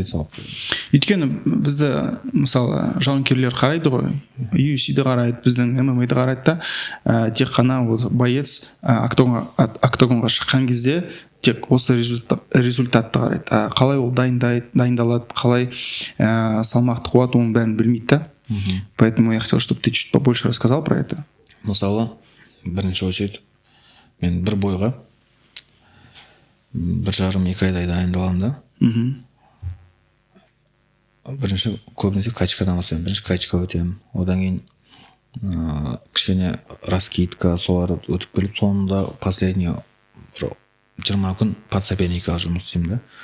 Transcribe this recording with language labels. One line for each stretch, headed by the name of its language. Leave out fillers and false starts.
Kazakh: Өйткені бізді мысалы жауынгерлер қарайды ғой, UFC-ді қарайды, біздің MMA-ді қарайды да, тек қана боец октагонға шыққан кезде тек осы результатты қарайды. Қалай ол дайындалады, қалай салмақты қуат, оның бәрін білмейді да.
Russian: Поэтому я хотел, чтобы ты чуть побольше рассказал про это.
Kazakh: Мысалы, бірінші очередь мен бір бойға 1,5-2 айдай дайындаламын да. Бірінші көбінесе качкадан бастаймын. Бірінші качка өтемін. Одан кейін кішкене раскидка солар өтіп келіп, соңында последний 20 күн подсоперникаға жұмыс істеймін да.